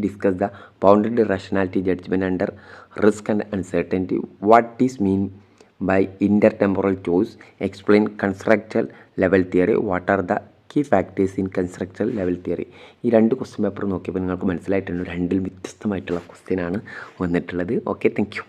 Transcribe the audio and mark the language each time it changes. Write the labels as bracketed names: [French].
[English] Discuss the bounded rationality judgement under risk and uncertainty. What is mean by intertemporal choice? Explain constructual level theory. What are the key factors in constructual level theory? [Malayalam] ഈ 2 question paper നോക്കിയപ്പോൾ നിങ്ങൾക്ക് മനസ്സിലായിട്ടുണ്ട്, 2 വ്യത്യസ്തമായിട്ടുള്ള question ആണ് വന്നിട്ടുള്ളത്. Okay, thank you.